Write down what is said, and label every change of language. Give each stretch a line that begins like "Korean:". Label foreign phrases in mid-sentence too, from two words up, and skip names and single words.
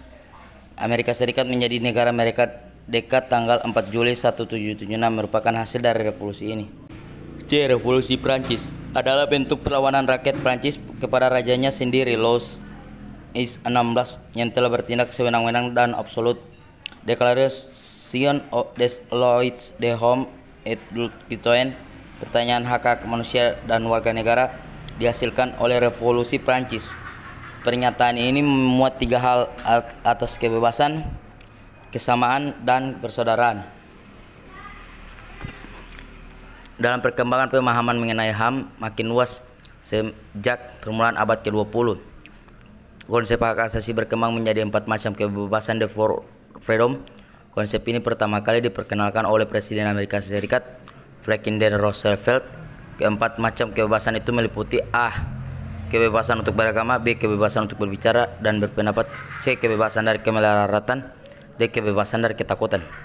Indonesian: Amerika Serikat menjadi negara Amerika dekat tanggal 4 Juli 1776 merupakan hasil dari revolusi ini. C. Revolusi Prancis adalah bentuk perlawanan rakyat Prancis kepada rajanya sendiri, Louis XVI, yang telah bertindak sewenang-wenang dan absolut. Declaration des Lois de Homme et du Citoyen, pertanyaan hak-hak manusia dan warga negara, dihasilkan oleh revolusi Prancis. Pernyataan ini memuat 3 hal atas kebebasan, kesamaan, dan persaudaraan. Dalam perkembangan pemahaman mengenai HAM makin luas sejak permulaan abad ke-20. Konsep hak asasi berkembang menjadi 4 macam kebebasan,
English: the four freedom. Konsep ini pertama kali diperkenalkan oleh Presiden Amerika Serikat Franklin Roosevelt. Keempat macam kebebasan itu meliputi A. Kebebasan untuk beragama, B. Kebebasan untuk berbicara dan berpendapat, C. Kebebasan dari kemelaratan, D. Kebebasan dari ketakutan.